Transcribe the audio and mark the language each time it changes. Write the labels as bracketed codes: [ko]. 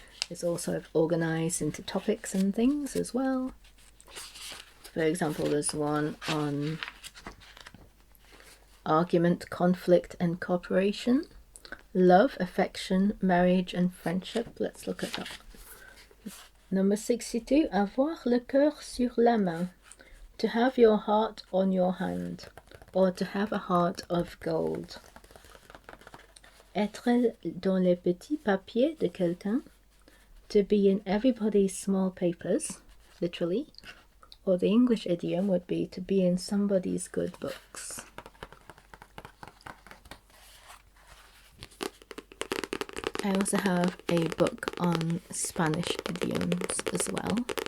[en] It's also organized into topics and things as well. For example, there's one on argument, conflict and cooperation, love, affection, marriage and friendship. Let's look at that. Number 62, [fr] avoir le cœur sur la main. [en] To have your heart on your hand, or to have a heart of gold. [fr] Être dans les petits papiers de quelqu'un. [en] To be in everybody's small papers, literally. Or the English idiom would be to be in somebody's good books. I also have a book on Spanish idioms as well.